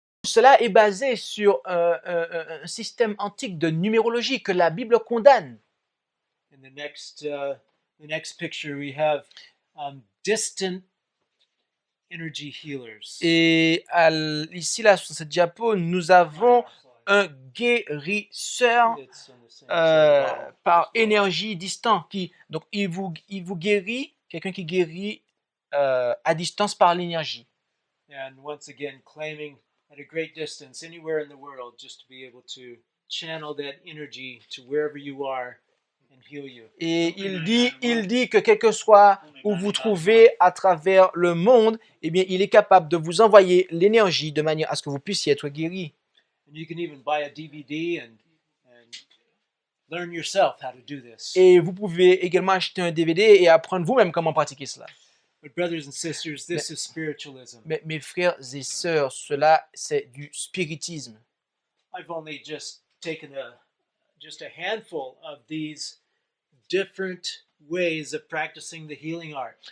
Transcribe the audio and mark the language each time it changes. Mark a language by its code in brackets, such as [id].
[fr] Cela est basé sur un système antique de numérologie que la Bible condamne. [en] In the next picture, we have distant energy healers. [fr] Et ici, là, sur cette diapo, nous avons un guérisseur [en] It's on the same side. [fr] par énergie distant. Donc, il vous guérit, quelqu'un qui guérit à distance par l'énergie. [en] And once again, claiming at a great distance, anywhere in the world, just to be able to channel that energy to wherever you are and heal you. [fr] Et il dit que quel que soit où vous trouvez à travers le monde, eh bien, il est capable de vous envoyer l'énergie de manière à ce que vous puissiez être guéri. [en] And you can even buy a DVD and learn yourself how to do this. [fr] Et vous pouvez également acheter un DVD et apprendre vous-même comment pratiquer cela. [en] But brothers and sisters, this is spiritualism. [fr] Mais mes frères et sœurs, cela c'est du spiritisme. [en] I've only just taken just a handful of these different ways of practicing the healing art.